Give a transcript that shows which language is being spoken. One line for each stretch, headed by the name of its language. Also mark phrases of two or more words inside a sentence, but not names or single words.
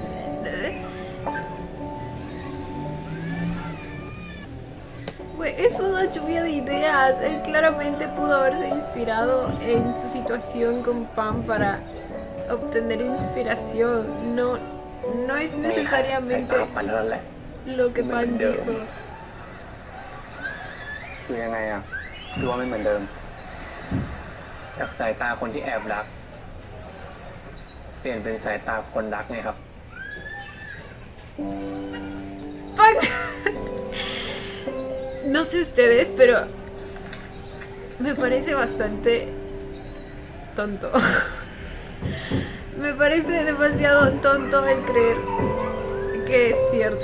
Spanish: Güey, es una lluvia de ideas. Él claramente pudo haberse inspirado en su situación con Pam para obtener inspiración. No, no es
Thai: ไม่มีใครสาย
Spanish: necesariamente
Thai: ตาปันเท่านั้นแหละ
Spanish: lo que
Thai: ไม่เหมื
Spanish: Pan
Thai: อนเดิม
Spanish: dijo.
Thai: คือยังไงอ่ะคือว่าไม่เหมือนเดิม จากสายตาคนที่แอบรัก เปลี่ยนเป็นสายตาคนรักไงครับ
Spanish: Pan. No sé ustedes, pero me parece bastante tonto. Me parece demasiado tonto el creer que es cierto.